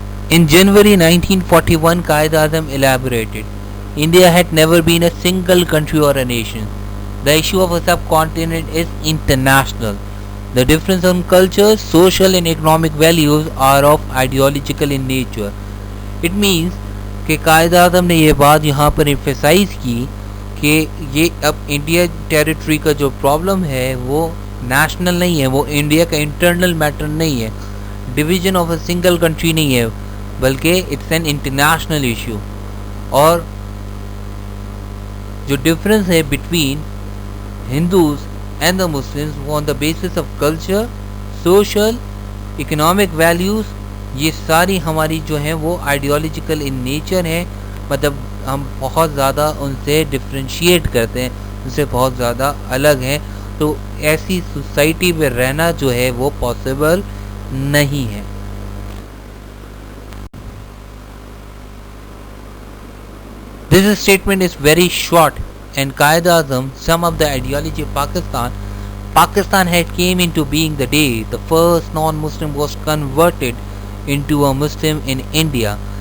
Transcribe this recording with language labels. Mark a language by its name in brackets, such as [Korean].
[English] In January 1941, Qaid Azam elaborated, India had never been a single country or a nation. The issue of a subcontinent is international. The difference in cultures, social and economic values are of ideological in nature. It means [Urdu] کہ قائد اعظم نے یہ بات یہاں پر emphasise کی کہ یہ اب India territory کا جو پرابلم ہے وہ نیشنل نہیں ہے، وہ انڈیا کا انٹرنل میٹر نہیں ہے، [English] division of a single country [Urdu] نہیں ہے، بلکہ [English] It's an international issue. [Urdu] اور جو ڈفرینس ہے [English] between Hindus and the Muslims [Urdu] وہ [English] on the basis of culture, [Urdu] social, economic values, یہ ساری ہماری جو ہیں وہ [English] ideological in nature [Urdu] ہیں. مطلب ہم بہت زیادہ ان سے ڈفرینشیٹ کرتے ہیں، ان سے بہت زیادہ الگ ہیں. تو ایسی سوسائٹی میں رہنا جو ہے وہ پاسبل نہیں ہے. [English] This statement is very short, and Qaid Azam sum up the ideology of Pakistan. Pakistan had came into being the day the first non-Muslim was converted into a Muslim in India.